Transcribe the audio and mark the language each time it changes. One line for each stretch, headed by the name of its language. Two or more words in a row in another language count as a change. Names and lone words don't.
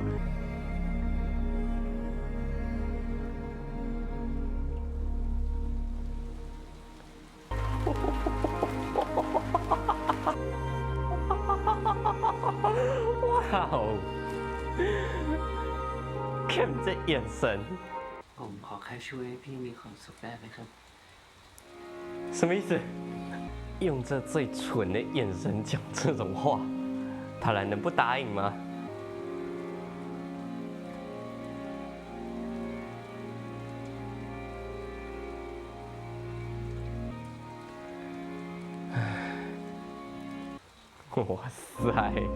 Chinese: 哇哦 ！Cam 这眼神，
Thai: ผมขอแค่ช่วยให้พี่มีความสุขได้ไหมครับ
Chinese: 什么意思？用这最蠢的眼神讲这种话，他还能不答应吗？哇塞！